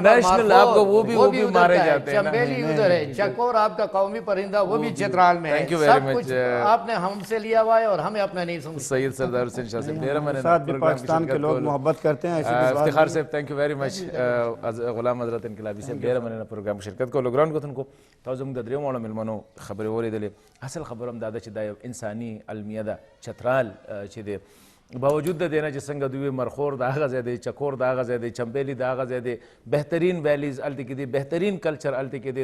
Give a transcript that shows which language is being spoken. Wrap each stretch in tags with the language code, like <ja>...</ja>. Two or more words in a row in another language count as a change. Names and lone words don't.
<ur>نیشنل آپ کو وہ بھی مارے جاتے ہیں. چمبیلی ادھر ہے, چکور آپ کا قومی پرندہ وہ بھی چترال میں ہے. سب کچھ آپ نے ہم سے لیا ہوا ہے اور ہمیں اپنا نہیں سمجھتے. سید سردار حسین شاہ صاحب ساتھ بھی پاکستان کے لوگ محبت کرتے ہیں. افتخار صاحب</ur> <en>Thank you very much.</en> <ps>غلام حضرت انقلابی صاحب ډیره مننه پروګرام شرکت کو. لګران کتونکو تاسو زموږ د درېیو واړو مېلمنو خبرې واورېدلې. اصل خبر هم دا ده چې دا یو انساني المیه ده. چترال چې دی باوجود د دې نه چې څنګه دوی مرخور د هغه ځای دی, چکور د هغه ځای دی, چمبیلی د هغه ځای دی, بهترین ویلیز هلته کې دي, بهترین کلچر هلته کې دی.</ps>